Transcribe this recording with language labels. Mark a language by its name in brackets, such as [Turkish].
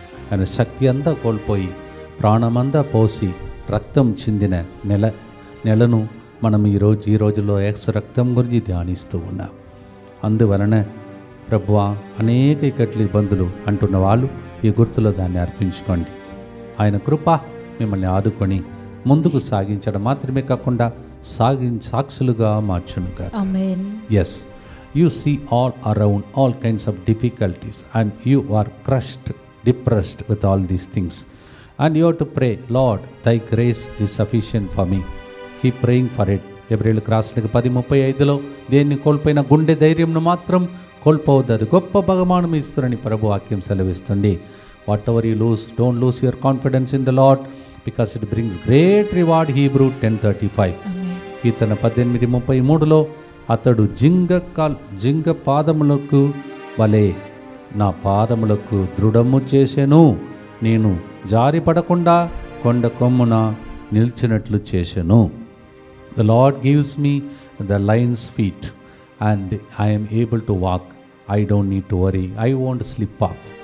[Telugu] ఆయన శక్తి అంతా కోల్పోయి ప్రాణమంతా పోసి రక్తం చిందిన నెలను మనం ఈ రోజులో రక్తం గురించి ధ్యానిస్తూ ఉన్నాం. అందువలన ప్రభువా, అనేక ఇక్కట్లు ఇబ్బందులు అంటున్న వాళ్ళు ఈ గుర్తులో దాన్ని అర్పించుకోండి. ఆయన కృప మిమ్మల్ని ఆదుకొని ముందుకు సాగించడం మాత్రమే కాకుండా సాక్షులుగా మార్చునుగా. ఆమేన్. [English] Yes, you see all around all kinds of difficulties and you are crushed, depressed with all these things. And you have to pray, Lord, thy grace is sufficient for me. Keep praying for it. [Telugu] హెబ్రీయులకు రాసిన 10:35లో దేన్ని కోల్పోయిన గుండె ధైర్యంను మాత్రం కోల్పోవద్దు, అది గొప్ప బహుమానం ఇస్తుందని ప్రభు వాక్యం సెలవిస్తుంది. [English] Whatever you lose, don't lose your confidence in the Lord because it brings great reward. [Telugu] Hebrew 10:35. కీర్తన 18:33లో అతడు జింగ పాదములకు వలె నా పాదములకు దృఢము చేసెను, నేను జారిపడకుండా కొండ కొమ్మున నిల్చినట్లు చేసెను. [English] The Lord gives me the lion's feet and I am able to walk. I don't need to worry. I won't slip off.